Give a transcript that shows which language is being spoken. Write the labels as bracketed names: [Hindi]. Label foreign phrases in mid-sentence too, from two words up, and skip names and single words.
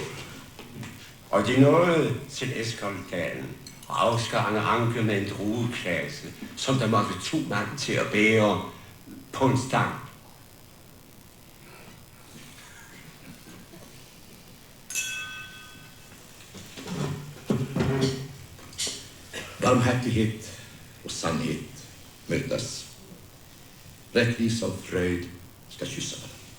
[Danish] Og de nåede til Eskoltalen og afskar en ranke med en drueklasse, som der måtte 2 mand til at bære på en stang. [Swedish] Barmhärtighet och sannhet mötas. Rättvisa och fröjd ska kyssa varandra.